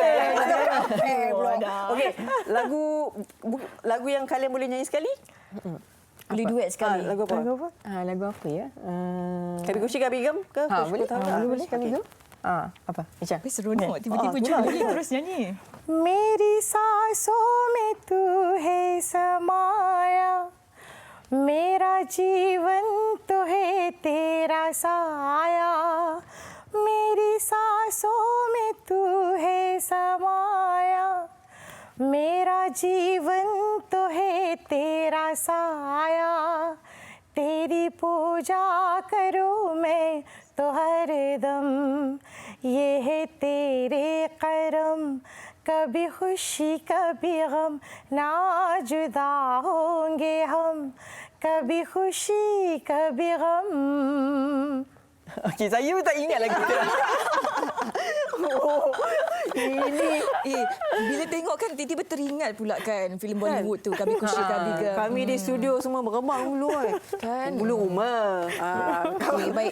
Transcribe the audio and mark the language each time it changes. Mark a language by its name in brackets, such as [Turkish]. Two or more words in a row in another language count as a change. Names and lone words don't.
[Malay] Okey, lagu yang kalian boleh nyanyi sekali? Boleh duet sekali. Lagu apa? Lagu apa ya? Kabi Kushi Kabi Gam ke? Boleh. Boleh Kabi Gam. Apa? Macam? Seronok. Tiba-tiba Julie terus nyanyi. [Hindi] मेरी सांसों में तू है समाया, मेरा जीवन तो है तेरा साया, मेरी सांसों में तू है समाया, मेरा जीवन तो है तेरा साया, तेरी पूजा करूं मैं तो हर दम, ये है तेरे करम, कभी खुशी कभी गम, ना जुदा होंगे हम, कभी खुशी कभी गम. [Malay] Okey, saya pun tak ingat lagi tu. Ini bila tengok kan tiba-tiba teringat pula kan filem Bollywood tu Kabi Kushi Kabi Gam. Kami di studio semua bergemang dulu kan. Bulu rumah. Baik.